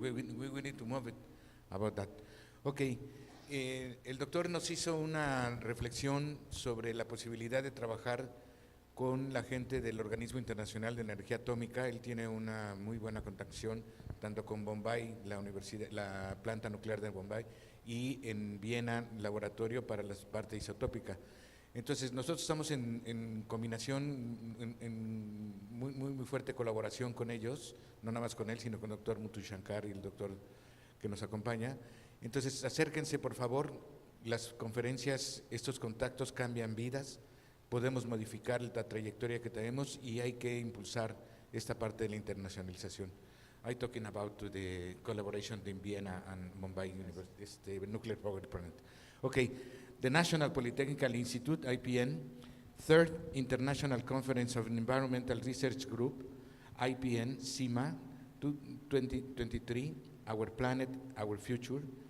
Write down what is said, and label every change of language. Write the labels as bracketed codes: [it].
[en] We need to move it about that. Okay. [es] El doctor nos hizo una reflexión sobre la posibilidad de trabajar con la gente del Organismo Internacional de Energía Atómica. Él tiene una muy buena contactación tanto con Bombay, la planta nuclear de Bombay, y en Viena, laboratorio para la parte isotópica. Entonces, nosotros estamos en combinación, en muy fuerte colaboración con ellos, no nada más con él, sino con el doctor Muthu Shankar y el doctor que nos acompaña. Entonces, acérquense, por favor. Las conferencias, estos contactos cambian vidas, podemos modificar la trayectoria que tenemos y hay que impulsar esta parte de la internacionalización. [en] I'm talking about the collaboration in Vienna and Mumbai University, nuclear power plant. Okay, the National Polytechnical Institute, IPN, Third International Conference of Environmental Research Group, IPN, CIIEMAD, 2023, Our Planet, Our Future.